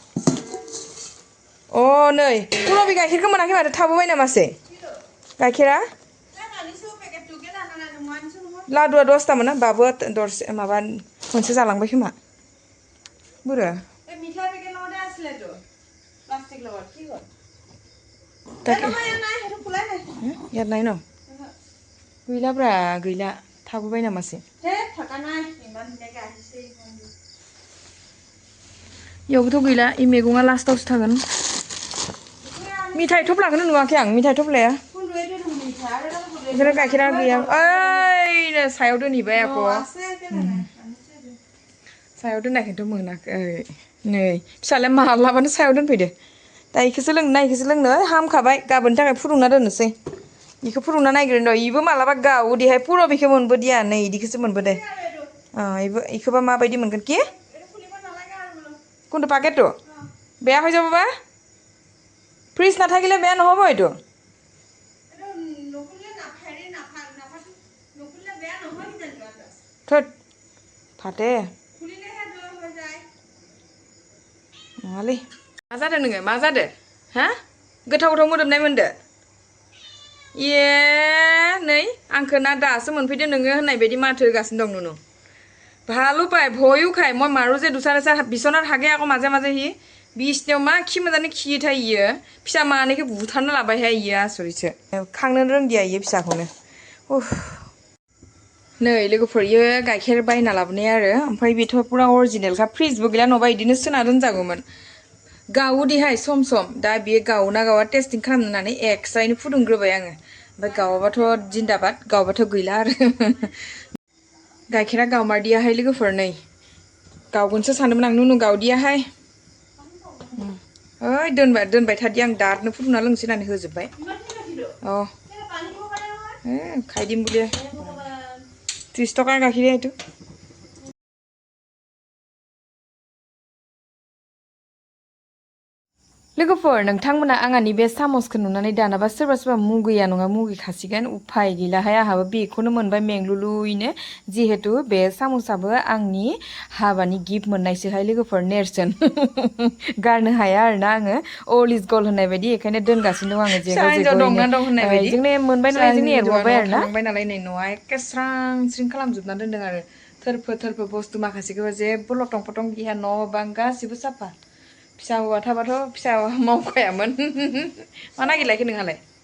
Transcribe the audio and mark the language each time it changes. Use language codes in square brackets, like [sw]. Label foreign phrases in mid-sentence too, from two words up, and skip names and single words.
[brx] नै पुरबि गाइखेरखौ मोनाखै माथो थाबोबाय नामासै गाइखेरा लादुआ 10टा मोना बाबुआ दरसे माबा मोनसे जालांबाय खोमा बुरो [as] ইয়াত নাই ন [brx] गैलाब्रा गैला थाबोबाय नामासै इयावबोथ' गैला इ मैगङा लास्टावसो थागोन मिथाइ थफ्लाखौनो नुवाखै आं मिथाइ थफ्लाया बेखौनो गाइखेरा गैया ओइ सायाव दोनहैबाय आक' सायाव दोननायखौथ' मोनाखै नै फिसालाया मालाबानो सायाव दोनफैदो दा इखौसो लोंनो ना इखौसो लोंनो हामखाबाय गाबोननि थाखाय फुदुंना दोननोसै इखौ फुदुंना नायग्रोनो र' इबो मालाबा गावो देहाय पुरबिखौ मोनबोदिया नै इदिखौसो मोनबोदे इखौबा माबायदि मोनगोन [as] কি কোনটো পাকেটটো বেয়া হৈ যাব বা ফ্ৰিজ নাথাকিলে বেয়া নহ'ব এইটো থত ফাটে [brx] नङालै मा जादों नोङो मा जादों हा गोथाव गोथाव मोदोमनाय मोनदो इये नै आंखौ ना दासो मोनफैदो नोङो होननाय बायदि माथो होगासिनो दं नुनु [as] ভালো পায় ভয়ও খায় মই মাৰো যে দুচাৰ চাৰ বিচনাত হাগে আকৌ মাজে মাজে সি [brx] বিছনাयाव मा खि मोजाङै खियोथाय इयो फिसा मानैखौ बुथारना लाबायहाय इयो आसरितसो खांनो रोंदिया इयो फिसाखौनो नै लोगोफोर इयो गाइखेर बायना लाबोनाय आरो ओमफ्राय बेथ' पुरा अरिजिनेलखा फ्रिजबो गैला नङाबा इदिनो सोना दोनजागौमोन गावोदिहाय सम सम दा बियो गावोना गावा टेस्टिं खालामनो होननानै एक्सट्रायैनो फुदुंग्रोबाय आङो ओमफ्राय गावाबाथ' जिन्दाबाद गावबाथ' गैला आरो गाइखेरा गावमारदियाहाय लोगोफोर नै गावगोनसो सानदोंमोन आं नुनु गावदियाहाय ओइ दोनबाय थादि आं दादनो फुदुंना लोंसै होननानै होजोब्बाय अ खायदिम बुलिया [as] 30 টকাৰ গাখীৰ এইটো [brx] लोगोफोर नोंथांमोना आंहानि बे सामसखौ नुनानै दानाबा सोरबा सोरबा मुगैया नङा मुगैखासिगोन उफाय गैलाहाय आंहाबो बेखौनो मोनबाय मेंलुलुयैनो जिहेतु बे सामसाबो आंनि हाबानि गिफ्ट मोननायसोहाय लोगोफोर नेरसोन गारनो हाया आरोना आङो अल इज गल होननाय बायदि बेखायनो दोनगासिनो दं आङो जेगो जेगोयैनो जोंनो मोनबाय नालाय जोंनो एरबावबाय आरोना थांबाय नालाय नै न'आ एखे स्रां स्रिं खालामजोबना दोनदों आरो थोरफो बुस्थु माखासेखौबो जेबो लटं फटं गैया न' बां गासिबो साफा फिसा हौवा थाबाथ' फिसा मावखायामोन मा नागिरलायखो नोंहालाय